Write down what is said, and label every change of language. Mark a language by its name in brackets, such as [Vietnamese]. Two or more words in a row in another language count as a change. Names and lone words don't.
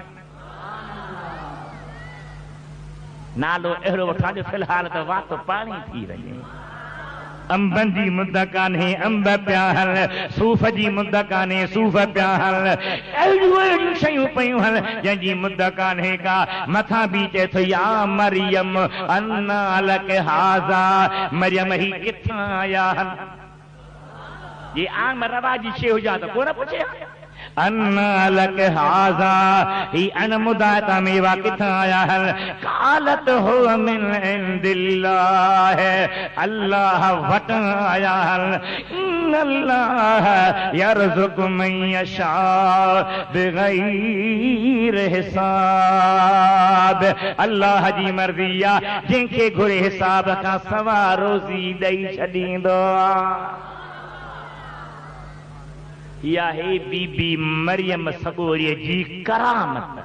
[Sindhi] नालो अहिड़ो वठां जो फ़िलहाल त वात पाणी थी वञे। अंबनि जी मुद कान्हे, अंब पिया आहिनि। सूफ़ जी मुद कान्हे, सूफ़ पिया आहिनि। अहिड़ियूं अहिड़ियूं शयूं पियूं आहिनि जंहिंजी मुद कान्हे का। मथां बि चए थो [Arabic] يا مريم أنى لك هذا, [Sindhi] मरियम ही किथां आया आहिनि। ये आम रवाजी शइ हुजा त कोन पुछे, [Arabic] أنى لك هذا, [Sindhi] ही अनमुदाता मेवा किथां आया आहिनि। [Arabic] قالت هو من عند الله, [Sindhi] अल्लाह वटां आया आहिनि। [Arabic] إن الله يرزق من يشاء بغير حساب. [Sindhi] अल्लाह जी मर्ज़ी आहे, जंहिंखे घुरे हिसाब खां सवा रोज़ी ॾेई छॾींदो आहे। या हे बीबी मरियम सॻोरीअ जी करामत।